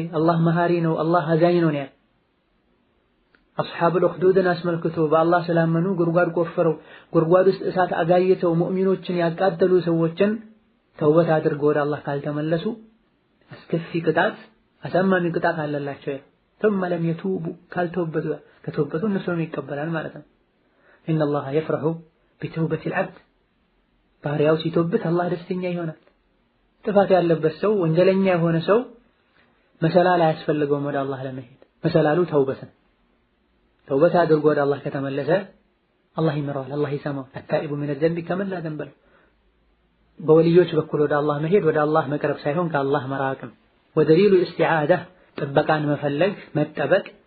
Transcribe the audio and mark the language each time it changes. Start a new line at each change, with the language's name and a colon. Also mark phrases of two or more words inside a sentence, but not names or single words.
Amharic: አላህ መሃሪ ነው አላህ አዛኝ ነው ያለው። አስሐቡል ኡኽዱድን አስመልክቶ በአላህ ስላመኑ ጉድጓድ ቆፍረው ጉድጓድ ውስጥ እሳት አጋይተው ሙእሚኖችን ያቃጠሉ ሰዎችን ተውበት አድርገው ወደ አላህ ካልተመለሱ አስከፊ ቅጣት አሳማሚ ቅጣት አለላቸው።
Arabic: ثم لم يتوبوا
Amharic: ካልተውበቱ ከተውበቱ እነሱን ይቀበላል ማለት ነው። إن
Arabic: الله يفرح بتوبة العبد
Amharic: ባሪያው ሲተውበት አላህ ደስተኛ ይሆናል። ጥፋት ያለበት ሰው ወንጀለኛ የሆነ ሰው መሰላል አያስፈልገውም ወደ አላህ ለመሄድ። መሰላሉ ተውበትን ተውበት አድርጎ ወደ አላህ ከተመለሰ አላህ ይምረዋል፣ አላህ ይሰማዋል።
Arabic: التائب من الذنب كمن لا ذنب له።
Amharic: በወልዮች በኩል ወደ አላህ መሄድ ወደ አላህ መቅረብ ሳይሆን ከአላህ መራቅም።
Arabic: ودليل الاستعاذة
Amharic: ጥበቃን መፈለግ መጠበቅ